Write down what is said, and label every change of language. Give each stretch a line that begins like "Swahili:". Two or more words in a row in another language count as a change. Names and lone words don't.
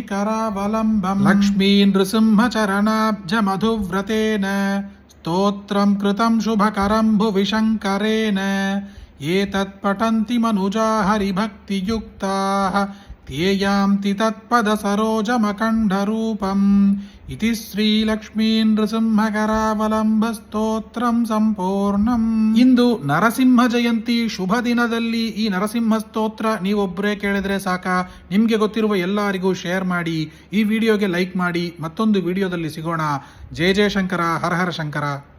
Sanskrit: करावलम्बम् लक्ष्मीनृसिंह चरणाब्जमधुव्रतेन स्तोत्रं कृतं शुभकरं भुवि शङ्करेण एतत्पठन्ति मनुजा हरिभक्तियुक्ताः ध्येयान्ति तत्पदसरोजमखण्डरूपम् इति श्रीलक्ष्मीनृसिंह करावलम्बಸ್ತೋತ್ರಂ ಸಂಪೂರ್ಣಂ.
Kannada: ಇಂದು ನರಸಿಂಹ ಜಯಂತಿ ಶುಭ ದಿನದಲ್ಲಿ ಈ ನರಸಿಂಹ ಸ್ತೋತ್ರ ನೀವೊಬ್ಬರೇ ಕೇಳಿದ್ರೆ ಸಾಕ? ನಿಮಗೆ ಗೊತ್ತಿರುವ ಎಲ್ಲರಿಗೂ ಶೇರ್ ಮಾಡಿ, ಈ ವಿಡಿಯೋಗೆ ಲೈಕ್ ಮಾಡಿ. ಮತ್ತೊಂದು ವಿಡಿಯೋದಲ್ಲಿ ಸಿಗೋಣ.
Sanskrit: ಜಯ ಜಯ ಶಂಕರ, ಹರ ಹರ ಶಂಕರ.